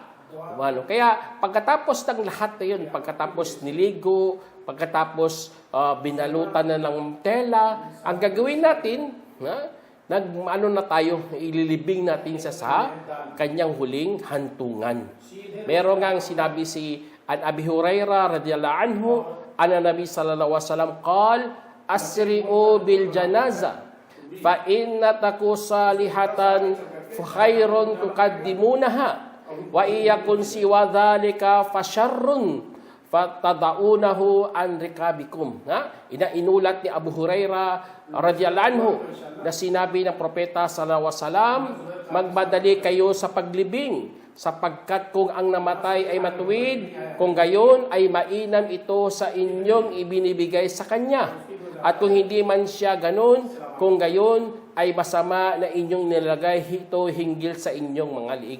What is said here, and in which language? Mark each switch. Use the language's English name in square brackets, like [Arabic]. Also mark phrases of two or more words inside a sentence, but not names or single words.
[Filipino] Kaya pagkatapos ng lahat na yun, pagkatapos niligo, pagkatapos binalutan na ng tela, ang gagawin natin, na tayo, ililibing natin sa kanyang huling hantungan. Meron ngang sinabi si [Arabic] أبي هريرة رضي الله عنه النبي صلى الله عليه وسلم قال أسرعوا بالجنازة فإن تك صالحة فخير تقدمونها وإن يك سوى ذلك فشر تضعونه عن رقابكم. [Filipino] Inulat ni Abu Hurairah [Arabic] رضي الله عنه [Filipino] na sinabi ng propeta [Arabic] صلى الله عليه وسلم, [Filipino] magmadali kayo sa paglibing sapagkat kung ang namatay ay matuwid, kung gayon ay mainam ito sa inyong ibinibigay sa kanya. At kung hindi man siya ganon, kung gayon ay masama na inyong nilagay ito hinggil sa inyong mga liig.